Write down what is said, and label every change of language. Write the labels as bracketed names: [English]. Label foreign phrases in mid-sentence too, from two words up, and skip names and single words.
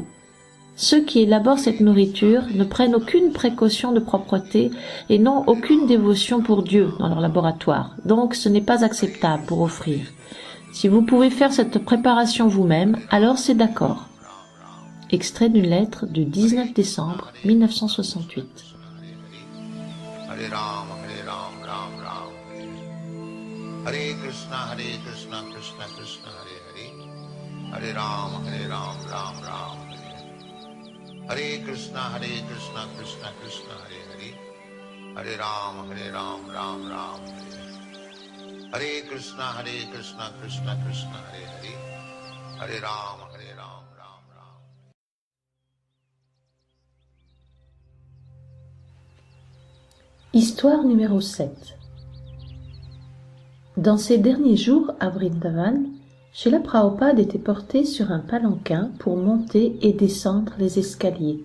[French] Ceux qui élaborent cette nourriture ne prennent aucune précaution de propreté et n'ont aucune dévotion pour Dieu dans leur laboratoire, donc ce n'est pas acceptable pour offrir. Si vous pouvez faire cette préparation vous-même, alors c'est d'accord. Extrait d'une lettre du 19 décembre 1968. [Sanskrit] Hare Rama, Ram Ram, Hare Krishna, Krishna Krishna, Hare Hare. Hare Rama, Ram Ram, Hare Krishna, Krishna Krishna, Hare Hare. Hare Rama, Ram Ram, Hare Krishna, Krishna Krishna, Hare Hare. Hare Rama, Ram Ram. [French] Histoire numéro 7. Dans ces derniers jours à Vrindavan, Srila Prabhupada était porté sur un palanquin pour monter et descendre les escaliers.